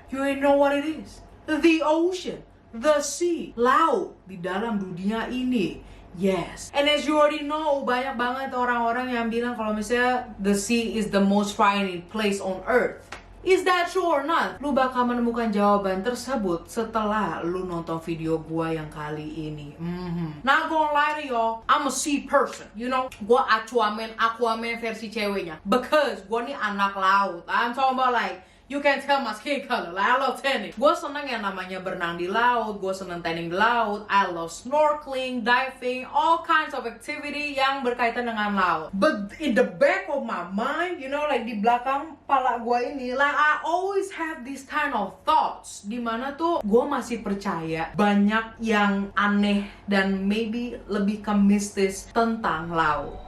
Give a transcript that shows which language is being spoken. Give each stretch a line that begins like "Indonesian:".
English: You know what it is? The ocean, the sea,
Indonesian: laut di dalam dunia ini.
English: Yes. And as you already know,
Indonesian: banyak banget orang-orang yang bilang kalau misalnya
English: the sea is the most frightening place on earth. Is that true or not?
Indonesian: Lu bakal menemukan jawaban tersebut setelah lu nonton video gua yang kali ini.
English: Not gonna lie to y'all, I'm a sea person. You know,
Indonesian: gua Aquaman versi ceweknya.
English: Because
Indonesian: gua nih anak laut.
English: I'm talking about like, you can tell my skin color. Like, I love tanning.
Indonesian: Gue seneng yang namanya berenang di laut. Gue seneng tanning di laut.
English: I love snorkeling, diving, all kinds of activity
Indonesian: yang berkaitan dengan laut.
English: But in the back of my mind, you know, like
Indonesian: di belakang kepala gue ini,
English: like I always have this kind of thoughts.
Indonesian: Dimana tuh gue masih percaya banyak yang aneh dan maybe lebih ke mistis tentang laut.